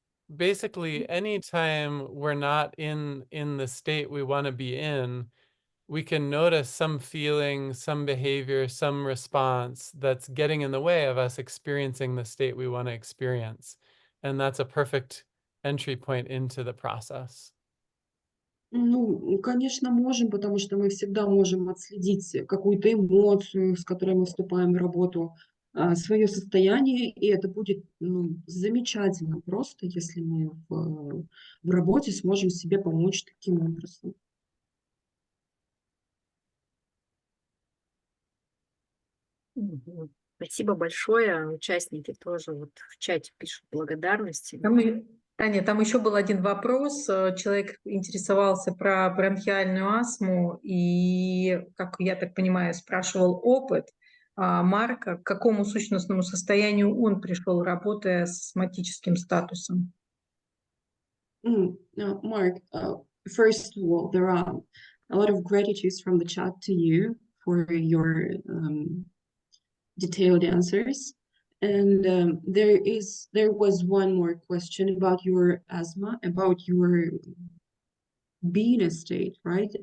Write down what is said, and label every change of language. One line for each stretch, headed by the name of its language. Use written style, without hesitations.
English: Basically, anytime we're not in the state we want to be in, we can notice some feeling, some behavior, some response that's getting in the way of us experiencing the state we want to experience. And that's a perfect entry point into the process.
Russian: Ну, конечно, можем, потому что мы всегда можем отследить какую-то эмоцию, с которой мы вступаем в работу, свое состояние, и это будет, замечательно просто, если мы в работе сможем себе помочь таким образом. Мгм. Спасибо большое. Участники тоже вот в чате пишут благодарности. Таня, там еще был один вопрос. Человек интересовался про бронхиальную астму и, как я так понимаю, спрашивал опыт Марка, к какому сущностному состоянию он пришел, работая с астматическим статусом.
English: Mark, first of all, there are a lot of gratitudes from the chat to you for your detailed answers. And there was one more question about your asthma, about your being state, right?